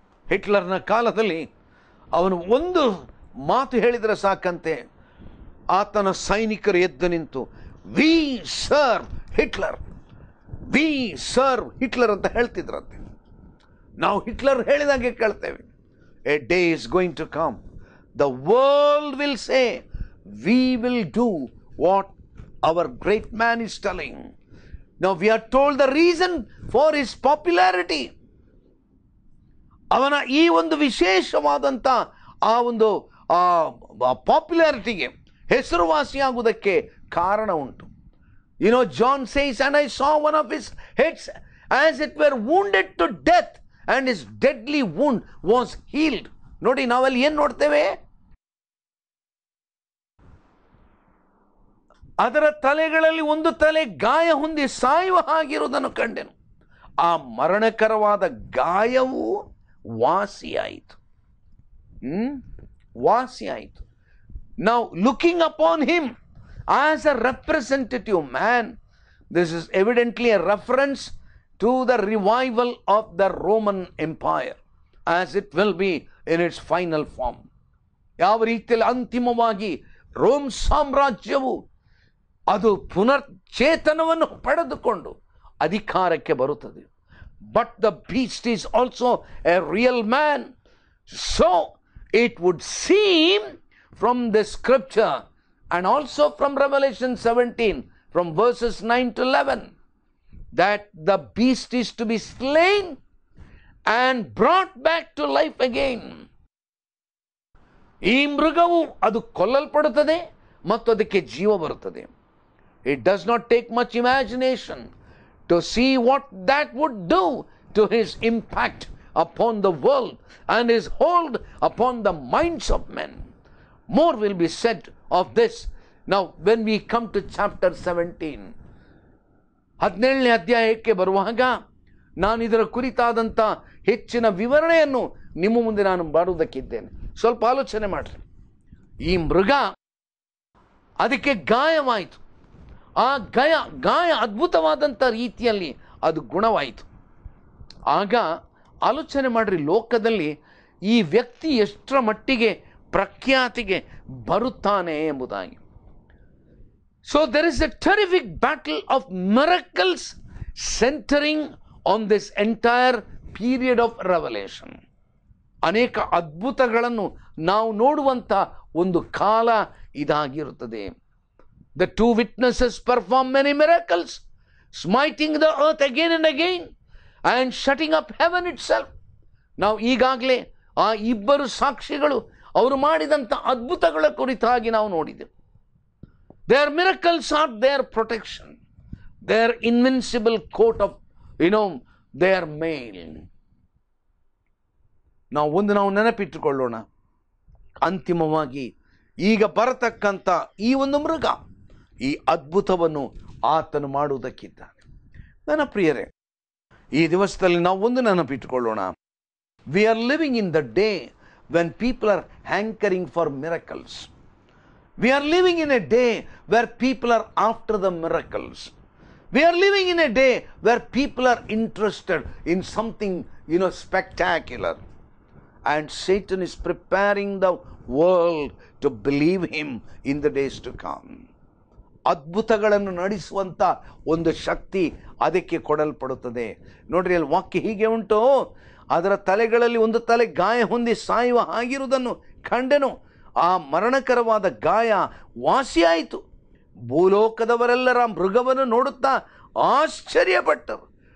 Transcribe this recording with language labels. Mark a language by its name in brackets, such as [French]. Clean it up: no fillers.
[Kannada] ಹಿಟ್ಲರ್ನ ಕಾಲದಲ್ಲಿ ಅವನು ಒಂದು ಮಾತು ಹೇಳಿದರೆ ಸಾಕಂತೆ ಆತನ ಸೈನಿಕರು ಎದ್ದು ನಿಂತು [English] we serve Hitler, we serve Hitler [Kannada] ಅಂತ ಹೇಳ್ತಿದ್ರಂತೆ. ನಾವು ಹಿಟ್ಲರ್ ಹೇಳಿದಾಗೆ ಕೇಳ್ತೇವೆ. [English] A day is going to come, the world will say we will do what our great man is telling. Now we are told the reason for his popularity. [Kannada] ಅವನ ಈ ಒಂದು ವಿಶೇಷವಾದಂಥ ಆ ಒಂದು ಪಾಪ್ಯುಲಾರಿಟಿಗೆ ಹೆಸರುವಾಸಿಯಾಗುವುದಕ್ಕೆ ಕಾರಣ ಉಂಟು. [English] John says, and I saw one of his heads as it were wounded to death, and his deadly wound was healed. [Kannada] ನೋಡಿ, ನಾವಲ್ಲಿ ಏನು ನೋಡ್ತೇವೆ? ಅದರ ತಲೆಗಳಲ್ಲಿ ಒಂದು ತಲೆ ಗಾಯ ಹೊಂದಿ ಸಾಯುವ ಹಾಗಿರುವುದನ್ನು ಕಂಡೆನು. ಆ ಮರಣಕರವಾದ ಗಾಯವು ವಾಸಿಯಾಯಿತು. ವಾಸಿಯಾಯಿತು. [English] Now looking upon him as a representative man, this is evidently a reference to the revival of the Roman Empire as it will be in its final form. [Kannada] ಯಾವ ರೀತಿಯಲ್ಲಿ ಅಂತಿಮವಾಗಿ ರೋಮ್ ಸಾಮ್ರಾಜ್ಯವು ಅದು ಪುನರ್ಚೇತನವನ್ನು ಪಡೆದುಕೊಂಡು ಅಧಿಕಾರಕ್ಕೆ ಬರುತ್ತದೆ. [English] But the beast is also a real man So it would seem from the scripture and also from Revelation 17, from verses 9 to 11, that the beast is to be slain and brought back to life again. [Kannada] ಈ ಮೃಗವು ಅದು ಕೊಲ್ಲಲ್ಪಡುತ್ತದೆ ಮತ್ತು ಅದಕ್ಕೆ ಜೀವ ಬರುತ್ತದೆ. [English] It does not take much imagination to see what that would do to his impact upon the world and his hold upon the minds of men. More will be said of this now when we come to chapter 17. [Kannada] 17ನೇ ಅಧ್ಯಾಯಕ್ಕೆ ಬರುವಾಗ ನಾನು ಇದರ ಕುರಿತಾದಂಥ ಹೆಚ್ಚಿನ ವಿವರಣೆಯನ್ನು ನಿಮ್ಮ ಮುಂದೆ ನಾನು ಮಾಡುವುದಕ್ಕಿದ್ದೇನೆ. ಸ್ವಲ್ಪ ಆಲೋಚನೆ ಮಾಡ್ರಿ. ಈ ಮೃಗ ಅದಕ್ಕೆ ಗಾಯವಾಯಿತು. ಆ ಗಾಯ ಅದ್ಭುತವಾದಂಥ ರೀತಿಯಲ್ಲಿ ಅದು ಗುಣವಾಯಿತು. ಆಗ ಆಲೋಚನೆ ಮಾಡ್ರಿ, ಲೋಕದಲ್ಲಿ ಈ ವ್ಯಕ್ತಿ ಎಷ್ಟರ ಮಟ್ಟಿಗೆ ಪ್ರಖ್ಯಾತಿಗೆ ಬರುತ್ತಾನೆ ಎಂಬುದಾಗಿ. [English] So there is a terrific battle of miracles centering on this entire period of revelation. [Kannada] ಅನೇಕ ಅದ್ಭುತಗಳನ್ನು ನಾವು ನೋಡುವಂಥ ಒಂದು ಕಾಲ ಇದಾಗಿರುತ್ತದೆ. [English] The two witnesses perform many miracles, smiting the earth again and again and shutting up heaven itself. [Kannada] ನಾವು ಈಗಾಗಲೇ ಆ ಇಬ್ಬರು ಸಾಕ್ಷಿಗಳು ಅವರು ಮಾಡಿದಂಥ ಅದ್ಭುತಗಳ ಕುರಿತಾಗಿ ನಾವು ನೋಡಿದೆವು. [English] Their miracles are their protection, their invincible coat of, their mail. [Kannada] ನಾವು ನೆನಪಿಟ್ಟುಕೊಳ್ಳೋಣ, ಅಂತಿಮವಾಗಿ ಈಗ ಬರತಕ್ಕಂಥ ಈ ಒಂದು ಮೃಗ ಈ ಅದ್ಭುತವನ್ನು ಆತನು ಮಾಡುವುದಕ್ಕಿದ್ದಾನೆ. ನನ್ನ ಪ್ರಿಯರೇ, ಈ ದಿವಸದಲ್ಲಿ ನಾವು ನೆನಪಿಟ್ಟುಕೊಳ್ಳೋಣ, [English] we are living in the day when people are hankering for miracles. We are living in a day where people are after the miracles. We are living in a day where people are interested in something, spectacular. And Satan is preparing the world to believe him in the days to come. [Kannada] ಅದ್ಭುತಗಳನ್ನು ನಡೆಸುವಂಥ ಒಂದು ಶಕ್ತಿ ಅದಕ್ಕೆ ಕೊಡಲ್ಪಡುತ್ತದೆ. ನೋಡ್ರಿ, ಅಲ್ಲಿ ವಾಕ್ಯ ಹೀಗೆ ಉಂಟು, ಅದರ ತಲೆಗಳಲ್ಲಿ ಒಂದು ತಲೆ ಗಾಯ ಹೊಂದಿ ಸಾಯುವ ಹಾಗಿರುವುದನ್ನು ಕಂಡೆನು. ಆ ಮರಣಕರವಾದ ಗಾಯ ವಾಸಿಯಾಯಿತು. ಭೂಲೋಕದವರೆಲ್ಲರ ಮೃಗವನ್ನು ನೋಡುತ್ತಾ ಆಶ್ಚರ್ಯಪಟ್ಟರು.